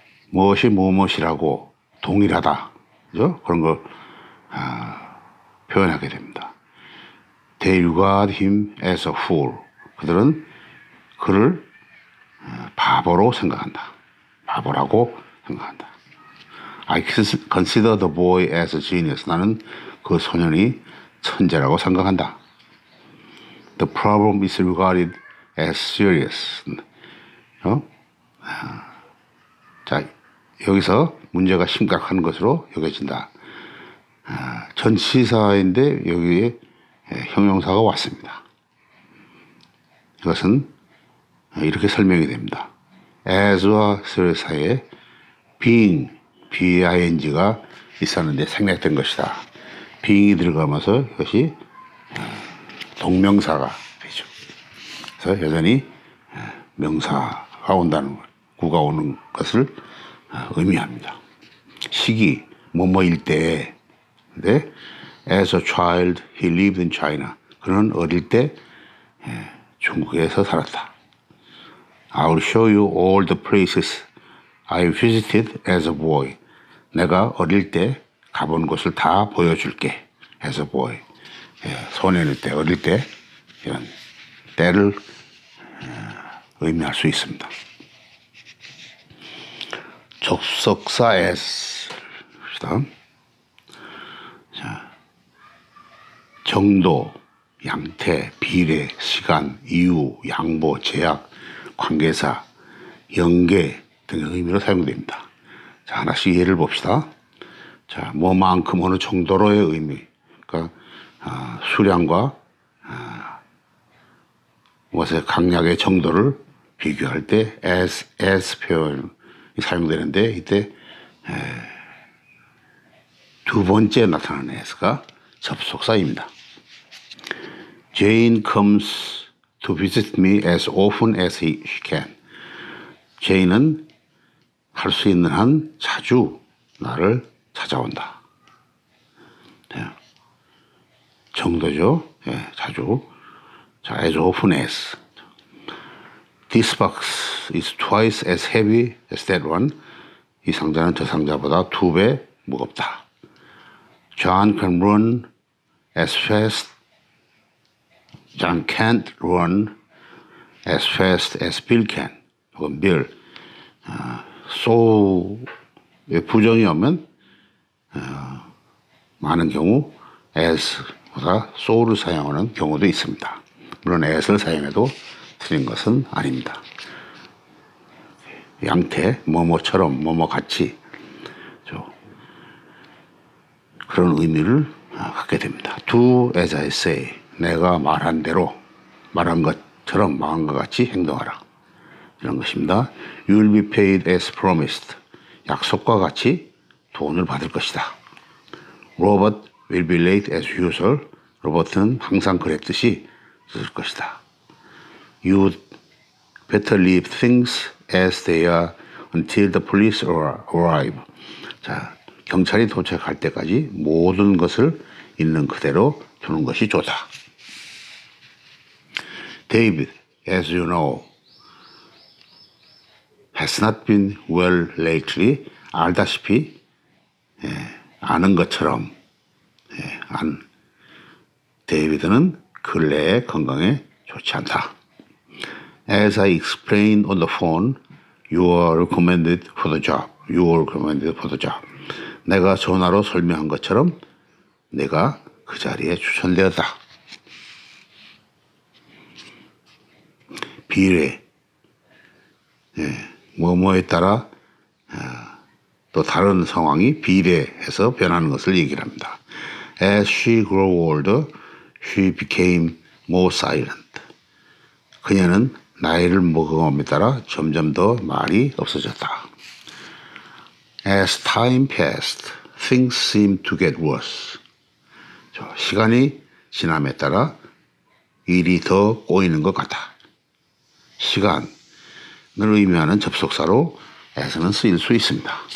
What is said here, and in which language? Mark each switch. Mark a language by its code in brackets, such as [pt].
[ko] 무엇이 무엇이라고 동일하다. 그죠? 그런 걸 표현하게 됩니다. [en] They regard him as a fool. [ko] 그들은 그를 바보로 생각한다. 바보라고 생각한다. [en] I consider the boy as a genius. [ko] 나는 그 소년이 천재라고 생각한다. [en] The problem is regarded as serious. [ko] 자, 여기서 문제가 심각한 것으로 여겨진다. 전치사인데 여기에 형용사가 왔습니다. 이것은 이렇게 설명이 됩니다. as와 serious 사이에 being, B-I-N-G가 있었는데 생략된 것이다. being이 들어가면서 이것이 동명사가 되죠. 그래서 여전히 명사가 온다는 것, 구가 오는 것을 의미합니다. 시기, 뭐뭐일 때, 근데 [en] as a child, he lived in China. [ko] 그는 어릴 때 중국에서 살았다. [en] I'll show you all the places I visited as a boy. [ko] 내가 어릴 때 가본 곳을 다 보여줄게. [en] as a boy. [ko] 소년일 때, 어릴 때 이런 때를 의미할 수 있습니다. 접속사 as 봅시다. 자, 정도, 양태, 비례, 시간, 이유, 양보, 제약, 관계사, 연계 등의 의미로 사용됩니다. 자, 하나씩 예를 봅시다. 자, 뭐만큼 어느 정도로의 의미. 그러니까 수량과 무엇의 강약의 정도를 비교할 때 as 표현이 사용되는데 이때 두 번째 나타나는 as가 접속사입니다. [en] Jane comes to visit me as often as she can. [ko] Jane은 할 수 있는 한 자주 나를 찾아온다. 정도죠. 자주. 자, [en] as often as. This box is twice as heavy as that one. [ko] 이 상자는 저 상자보다 2배 무겁다. [en] John can run as fast. John can't run as fast as Bill can. [ko] 혹은 Bill. so의 부정이 오면 많은 경우 as보다 so를 사용하는 경우도 있습니다. 물론 as를 사용해도 틀린 것은 아닙니다. 양태, 뭐뭐처럼, 뭐뭐같이 그런 의미를 갖게 됩니다. [en] Do as I say. [ko] 내가 말한 대로, 말한 것처럼, 말한 것 같이 행동하라. 이런 것입니다. [en] You will be paid as promised. [ko] 약속과 같이 돈을 받을 것이다. [en] Robert will be late as usual. [ko] 로버트는 항상 그랬듯이 늦을 것이다. [en] You better leave things as they are until the police arrive. [ko] 자, 경찰이 도착할 때까지 모든 것을 있는 그대로 두는 것이 좋다. [en] David, as you know, has not been well lately. [ko] 알다시피 아는 것처럼 데이비드는 근래에 건강에 좋지 않다. [en] As I explained on the phone, you are recommended for the job. You are recommended for the job. [ko] 내가 전화로 설명한 것처럼 내가 그 자리에 추천되었다. 비례. 뭐뭐에 따라 또 다른 상황이 비례해서 변하는 것을 얘기를 합니다. [en] As she grew older, she became more silent. [ko] 그녀는 나이를 먹어감에 따라 점점 더 말이 없어졌다. [en] As time passed, things seemed to get worse. [ko] 시간이 지남에 따라 일이 더 꼬이는 것 같다. 시간을 의미하는 접속사로 as는 쓰일 수 있습니다.